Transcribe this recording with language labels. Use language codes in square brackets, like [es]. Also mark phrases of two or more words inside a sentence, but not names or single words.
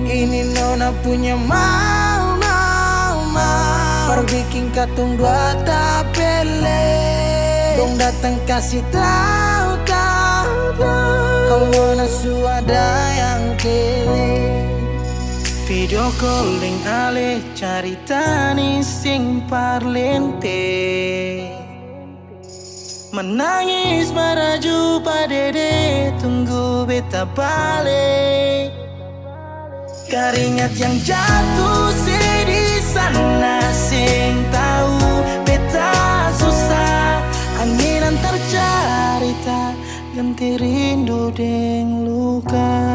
[abs] Ini nona punya mau, perbikin katong dua tak pele. Dong datang kasih tahu, tahu, tahu. Kalau nasu ada yang kele [en] Video calling [abs] alih carita ni sing parlente Menangis maraju padede tunggu beta balik Keringat yang jatuh di sana sing tahu beta susah Angin antar carita ganti rindu deng luka